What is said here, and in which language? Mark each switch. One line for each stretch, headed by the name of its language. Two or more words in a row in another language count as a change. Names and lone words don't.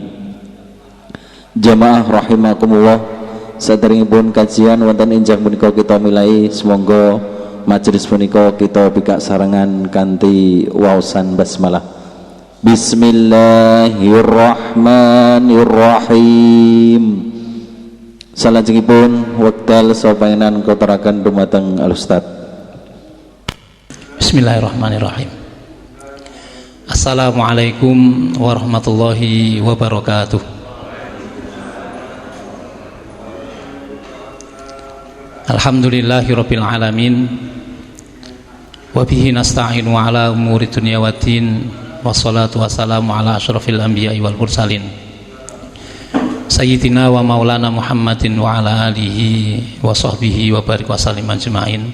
Javanese: Jamaah rahimakumullah, saderengipun kajian wonten enjang punika kita milai, semoga majelis punika kita bikak sarengan kanthi waosan basmalah.
Arabic: بسم الله الرحمن الرحيم.
Javanese: Salajengipun wekdal sapangenan koteraken dumateng Al Ustaz.
Arabic: بسم الله الرحمن الرحيم السلام عليكم ورحمة الله وبركاته. الحمد لله رب العالمين وبه نستعين على أمور الدنيا والدين والصلاة والسلام على أشرف الأنبياء والمرسلين سيدنا ومولانا محمد وعلى آله وصحبه وبارك وسلم أجمعين.